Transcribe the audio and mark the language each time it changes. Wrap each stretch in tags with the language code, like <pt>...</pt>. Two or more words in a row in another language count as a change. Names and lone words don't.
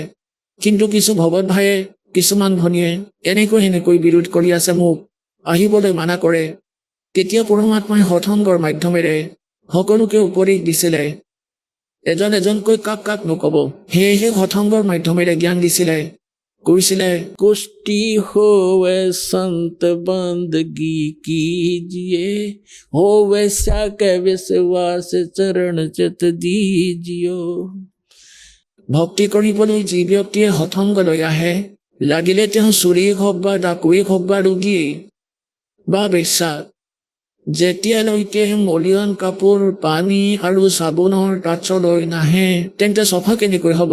<as>কিন্তু কিছু ভগত ভায়ে, কিছুমান ভনীয়ে এনেকৈ বিৰোধ কৰি আছে, মোক আহিবলৈ মানা কৰে। তেতিয়া পৰমাত্মাই সৎসংগৰ মাধ্যমেৰে সকলোকে উপদেশ দিছিলে, এজন এজনকৈ কাক কাক নক'ব। সেয়েহে সৎসংগৰ মাধ্যমেৰে জ্ঞান দিছিলে, কৈছিলে,</as> <hi>कुष्टी होवे संत बंदगी कीजिए, होवे के विश्वास चरण चित दीजियो।</hi> <as>ভক্তি কৰিবলৈ যি ব্যক্তিয়ে সৎসংগলৈ আহে, লাগিলে তেওঁ চুৰেই হওক বা ডাকুৱেই হওক বা ৰোগীয়েই বা বেশ্যা, যেতিয়ালৈকে মলিয়ন কাপোৰ, পানী আৰু চাবোনৰ টাচলৈ নাহে, তেন্তে চফা কেনেকৈ হ'ব?</as>